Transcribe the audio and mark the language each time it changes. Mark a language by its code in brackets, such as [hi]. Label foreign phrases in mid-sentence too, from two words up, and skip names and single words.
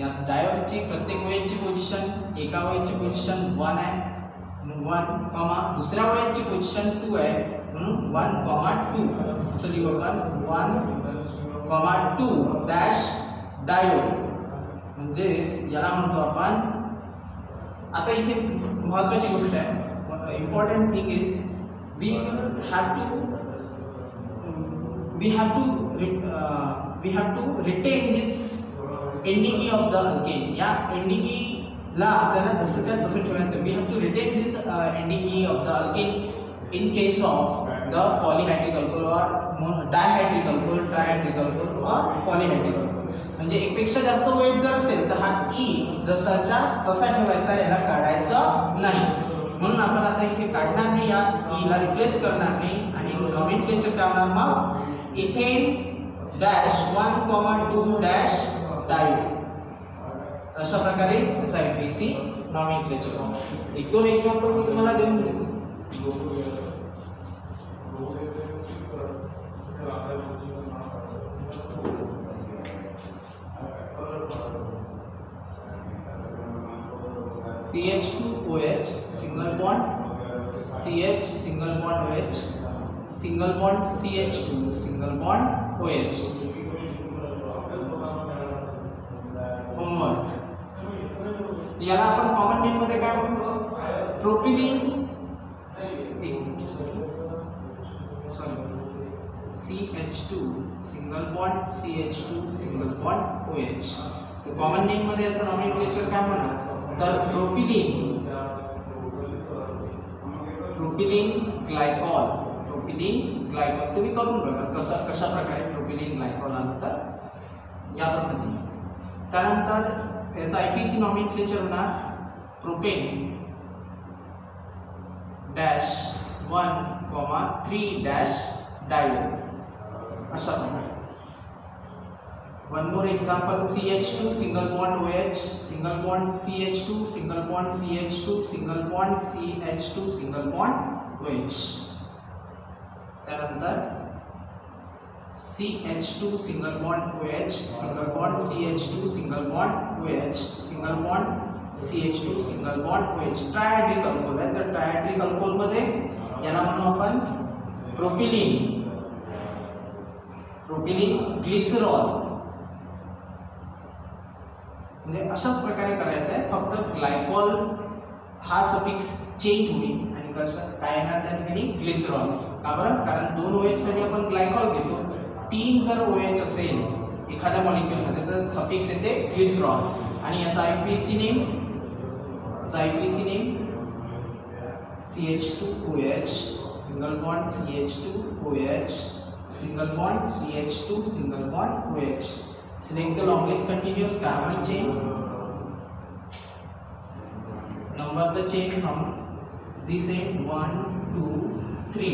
[mr] या डायोलची प्रत्येक OH ची पोझिशन, एका OH ची पोझिशन 1 आहे म्हणून 1, दुसऱ्या OH ची पोझिशन 2 आहे म्हणून 1,2 असं लिहू आपण 1,2 डॅश डायोल म्हणजे याला म्हणतो आपण. आता इथे महत्त्वाची गोष्ट आहे, [en] important thing is we have to retain this ending e of the alkane. [mr] या एंडिंग ई ला आपल्याला जसंच्या तसं ठेवायचं. [en] we have to retain this ending e of the alkane in case of the polyhydric alcohol और dihydric alcohol, trihydric alcohol और polyhydric alcohol. [mr] म्हणजे एकपेक्षा जास्त OH जर असेल तर हा ई जसाच्या तसा ठेवायचा, याला काढायचं नाही. म्हणून आपण आता इथे काढणार नाही, या ईला रिप्लेस करणार नाही आणि नॉमेनक्लेचर काय होणार मग इथेन डॅश 1,2 डॅश डायोल. अशा प्रकारे याचा IUPAC नॉमेनक्लेचर. 1-2 एक्झाम्पल मी तुम्हाला देऊन देतो. [en] CH2OH single bond CH single bond OH single bond CH2 single bond OH. [mr] होमवर्क याला आपण [en] common name [mr] मध्ये काय म्हणतो प्रोपिलीन [en] CH2 single bond CH2 single bond OH. [mr] तर [en] common name [mr] मध्ये याचं नॉमेनक्लेचर काय म्हणा तर प्रोपिलीन ग्लायकॉल. तुम्ही करून बघा कशा प्रकारे प्रोपिलीन ग्लायकॉल आलं तर या पद्धतीने. त्यानंतर याचा IUPAC नॉमेनक्लेचर होणार प्रोपेन डॅश 1,3 डॅश डायोल. अशा प्रकारे. [en] One more example, CH2 single bond OH single bond CH2 single bond CH2 single bond CH2 single bond OH. [mr] त्यानंतर [en] CH2 single bond OH single bond CH2 single bond OH single bond CH2 single bond OH. trihydric alcohol [mr] आहे, तर [en] trihydric alcohol [mr] मध्ये याला म्हणू आपण प्रोपिलीन ग्लिसरॉल. म्हणजे अशाच प्रकारे करायचं आहे, फक्त ग्लायकॉल हा [en] suffix change [mr] होईल आणि कसं काय येणार त्या ठिकाणी ग्लिसरॉल. का बरं? कारण 2 OH साठी आपण ग्लायकॉल घेतो, 3 जर OH असेल एखाद्या मॉलिक्युलमध्ये तर सफिक्स येते ग्लिसरॉल. आणि याचा IUPAC नेम [en] CH2OH single bond CH2OH single bond CH2 single bond OH. Select the longest continuous carbon chain. Number the chain from this end 1, 2, 3.